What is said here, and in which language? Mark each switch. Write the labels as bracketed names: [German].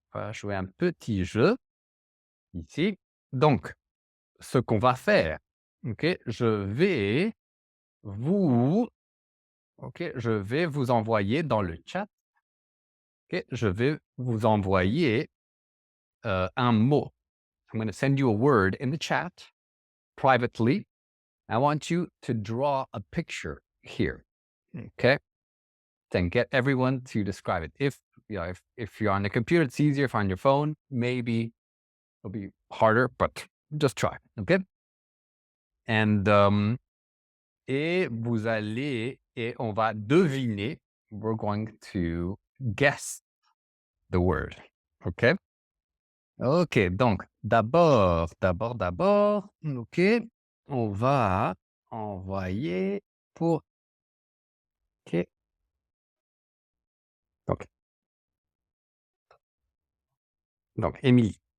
[French] On va jouer un petit jeu ici. Donc ce qu'on va faire, OK? Vous je vais vous envoyer dans le chat, OK? Je vais vous envoyer, un mot. [English] I'm gonna send you a word in the chat privately. I want you to draw a picture here, okay? Then get everyone to describe it. If you're on the computer, it's easier. If on your phone, maybe it'll be harder, but just try, okay? And [French] et on va deviner. [English] We're going to guess the word, okay? [French] OK, donc d'abord, OK, on va envoyer pour OK, donc Émilie.